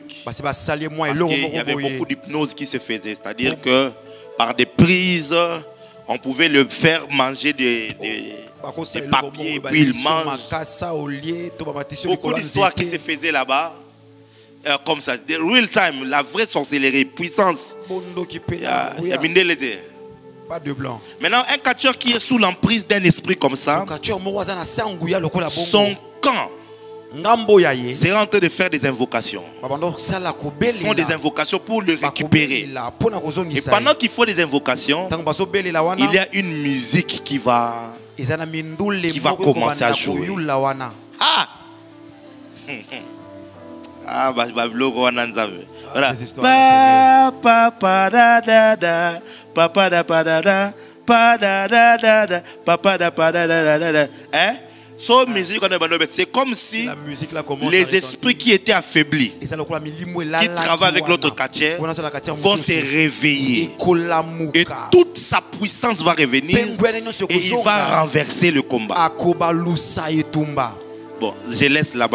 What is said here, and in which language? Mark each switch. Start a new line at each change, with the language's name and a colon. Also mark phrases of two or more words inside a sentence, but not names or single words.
French: Parce qu'il y avait beaucoup d'hypnose qui se faisait. C'est-à-dire que par des prises, on pouvait le faire manger des papiers, puis il mange. Beaucoup d'histoires qui se faisaient là-bas. Comme ça,
English: the real time,
French: la vraie sorcellerie, puissance. Pas de blanc. Maintenant, un catcheur qui est sous l'emprise d'un esprit comme ça, son camp c'est en train de faire des invocations. Ils font des invocations pour le récupérer. Et pendant qu'ils font des invocations, il y a une musique qui va commencer à jouer. Ah! Ah, voilà. Pa pa da da da, pa pa da pa da da, pa da da da da, pa pa da pa da da da da. Hein? C'est comme si les esprits qui étaient affaiblis, qui travaillent avec l'autre catcher, vont se réveiller. Et toute sa puissance va revenir et il va renverser le combat. Bon, je laisse là-bas.